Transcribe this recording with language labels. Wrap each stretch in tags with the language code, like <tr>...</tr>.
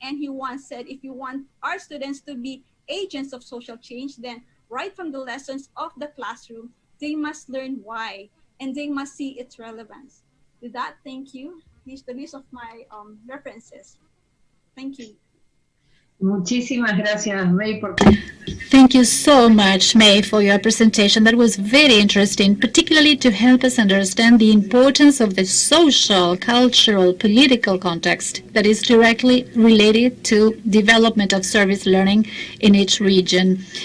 <en>And he once said, if you want our students to be agents of social change, then right from the lessons of the classroom, they must learn why, and they must see its relevance. With that, thank you. These are the list of my references. Thank you.</en> <es>Muchísimas gracias, May.</es> <en>Thank you so much, May, for your presentation. That was very interesting, particularly to help us understand the importance of the social, cultural, political context that is directly related to development of service learning in each region.</en>